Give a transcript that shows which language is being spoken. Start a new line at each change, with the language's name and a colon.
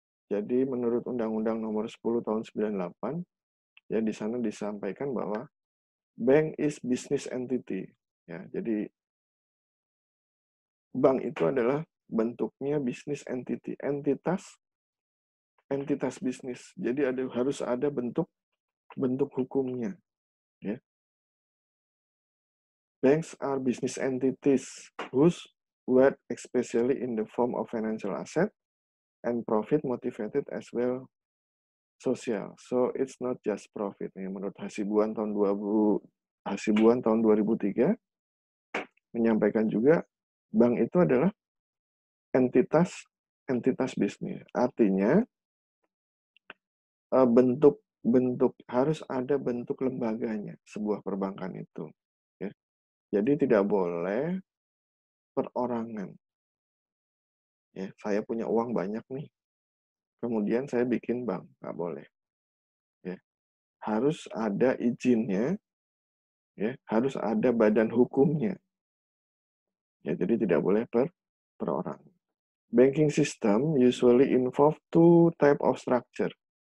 Indonesian: Jadi menurut Undang-Undang Nomor 10 Tahun 98, ya di sana disampaikan bahwa
English: bank is business entity.
Indonesian: Ya, jadi bank itu adalah bentuknya business entity, entitas bisnis. Jadi harus ada bentuk hukumnya. Ya.
English: Banks are business entities whose work especially in the form of financial asset and profit motivated as well social. So it's not just profit.
Indonesian: Ya, menurut Hasibuan tahun 2003 menyampaikan juga bank itu adalah entitas bisnis. Artinya bentuk harus ada bentuk lembaganya sebuah perbankan itu. Ya. Jadi tidak boleh perorangan. Ya, saya punya uang banyak nih, kemudian saya bikin bank, nggak boleh. Ya. Harus ada izinnya, ya, harus ada badan hukumnya. Ya, jadi tidak boleh per orang.
English: Banking system usually involve two type of structure.